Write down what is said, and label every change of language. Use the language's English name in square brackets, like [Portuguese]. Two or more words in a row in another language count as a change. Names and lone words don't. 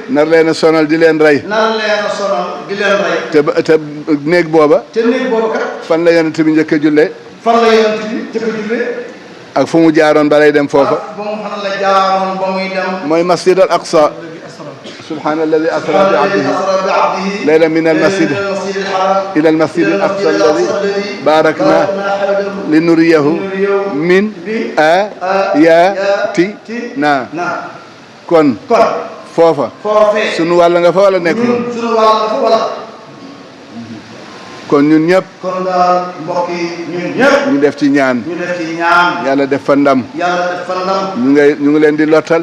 [Wolof] nar leen a sonal di leen rey nan leen a sonal di leen rey. te néeg booba te néeg boobu kat. fan la yonent bi njëkk a jullee fan la yonent bi jëkk a jullee. ak fu mu jaaroon balay dem foofa ak ba mu fan la jaaroon ba muy dem. [Arabic] mooy masjid al aqsa سبحان الذي أسرى بعبده بعبده ليلا من المسجد إلى المسجد الأقصى الذي باركنا لنريه من آياتنا [Wolof] kon foofa sunu wàll nga fa wala nekk sunu wàll nga fa wala kon ñun ñëpp kon daal mbokk yi ñun ñëpp ñu def ci ñaan ñu def ci ñaan yàlla def fa ndam yàlla def fa ndam ñu ngi leen di lottal